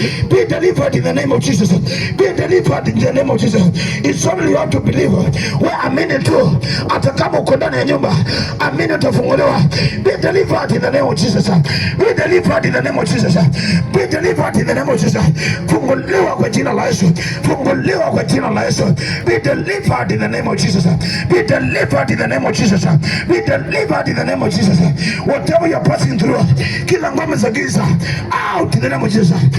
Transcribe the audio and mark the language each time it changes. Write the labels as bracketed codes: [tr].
[en] Be delivered in the name of Jesus. Be delivered in the name of Jesus. It's only you have to believe. [sw] Wewe amini tu. Hata kama uko ndani ya nyumba, amini utafunguliwa. [en] Be delivered in the name of Jesus. Be delivered in the name of Jesus. Be delivered in the name of Jesus. [sw] Funguliwa kwa jina la Yesu. Funguliwa kwa jina la Yesu. [en] Be delivered in the name of Jesus. Be delivered in the name of Jesus. Be delivered in the name of Jesus. Whatever you're passing through, [sw] kila ngome za giza, [en] out in the name of Jesus.